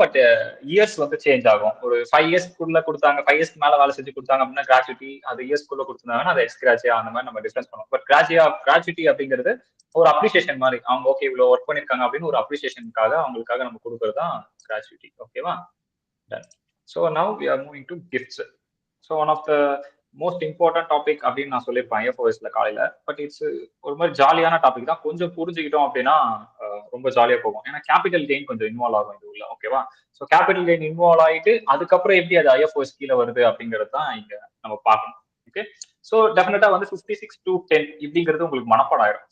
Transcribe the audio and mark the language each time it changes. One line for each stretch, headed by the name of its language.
Tamil: But years வந்து change ஆகும். ஒரு 5 இயர்ஸ்க்குள்ள கொடுத்தாங்க, 5 இயர்ஸ்க்கு மேல வேலை செஞ்சு கொடுத்தாங்க அப்படின்னா கிராஜுவிட்டி. அது இயர்ஸ்க்குள்ள கொடுத்துருந்தாங்கன்னா அது எக்ஸ்கிராஷியா, அந்த மாதிரி நம்ம டிஸ்கஸ் பண்ணுவோம். பட் கிராஜுவிட்டி அப்படிங்கிறது ஒரு அப்ரிசியேஷன் மாதிரி. அவங்க ஓகே இவ்வளவு ஒர்க் பண்ணிருக்காங்க அப்படின்னு ஒரு அப்ரிசியேஷனுக்காக அவங்களுக்காக நம்ம கொடுக்கறது தான் கிராஜுவிட்டி. ஓகேவா? Done.
English: So now we are moving to gifts. So one of the most important topic அப்படின்னு நான் சொல்லியிருப்பேன் எஃப்ஓஎஸ்ல காலையில.
Tamil: பட் இட்ஸ் ஒரு மாதிரி ஜாலியான டாபிக் தான். கொஞ்சம் புரிஞ்சுக்கிட்டோம் அப்படின்னா ரொம்ப ஜாலியா போகும். ஏன்னா கேபிட்டல் கெயின் கொஞ்சம் இன்வால்வ் ஆகும் இது உள்ள. ஓகேவா? ஸோ கேபிட்டல் கெயின் இன்வால்வ் ஆகிட்டு அதுக்கப்புறம் எப்படி அது ஐஎஃப்ஓஎஸ் கீழே வருது அப்படிங்கிறது தான் இங்க நம்ம பார்க்கணும். ஓகே. ஸோ டெஃபினட்டா வந்து 56 to 10 இப்படிங்கிறது உங்களுக்கு மனப்பாடம் ஆயிடும்.